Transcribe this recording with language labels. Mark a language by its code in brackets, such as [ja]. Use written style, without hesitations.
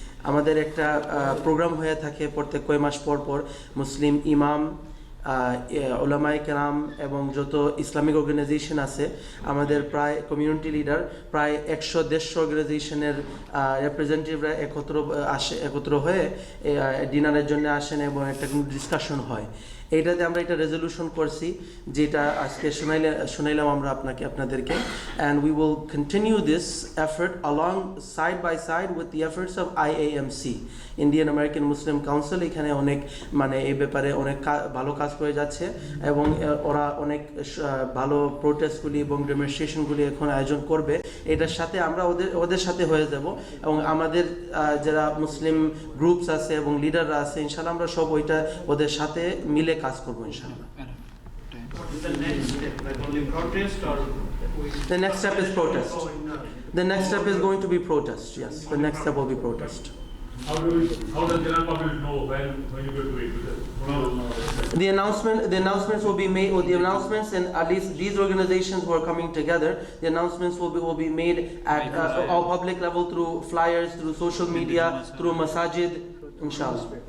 [bn] আমাদের একটা প্রোগ্রাম হয়ে থাকে প্রত্যেক কয় মাস পর পর, মুসলিম ইমাম, উলামায়ে কেরাম এবং যত ইসলামিক অর্গানাইজেশন আছে, আমাদের প্রায় কমিউনিটি লিডার প্রায় 100-150 অর্গানাইজেশনের রিপ্রেজেন্টেটিভরা একত্র হয়ে ডিনারের জন্য আসেন এবং একটা ডিসকাশন হয়। এইটাতে আমরা একটা রেজলিউশন করছি যেটা আজকে শুনাইলাম আমরা আপনাদেরকে, [en] and we will continue this effort along side by side with the efforts of IAMC, Indian American Muslim Council। [bn] এখানে অনেক এই ব্যাপারে অনেক ভালো কাজ করে যাচ্ছে এবং ওরা অনেক ভালো প্রোটেস্টগুলি এবং ডেমনস্ট্রেশনগুলি এখন আয়োজন করবে। এটার সাথে আমরা ওদের সাথে হয়ে যাব এবং আমাদের যারা মুসলিম গ্রুপস আছে এবং লিডাররা আছে, ইনশাআল্লাহ আমরা সব ওদের সাথে মিলে কাজ করব ইনশাআল্লাহ। [en] the next step, like only protest or The next step is protest. The next step is going to be protest. Yes, the next step will be protest. How does general public know when you go to it? The announcements will be made, or the announcements, and at least these organizations who are coming together, the announcements will be made at all public level through flyers, through social media, through masajid, inshallah.